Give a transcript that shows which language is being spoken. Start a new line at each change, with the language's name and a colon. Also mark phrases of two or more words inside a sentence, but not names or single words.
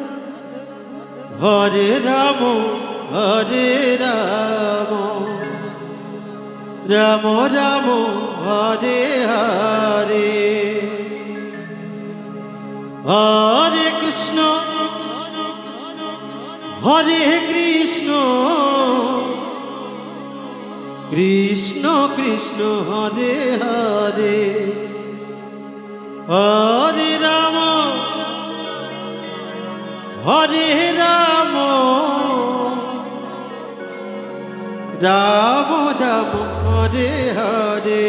Sanskrit: হরে রাম রাম রাম হরে হরে হরে কৃষ্ণ হরে কৃষ্ণ কৃষ্ণ কৃষ্ণ হরে হরে হরে রাম রাম রাম হরে হরে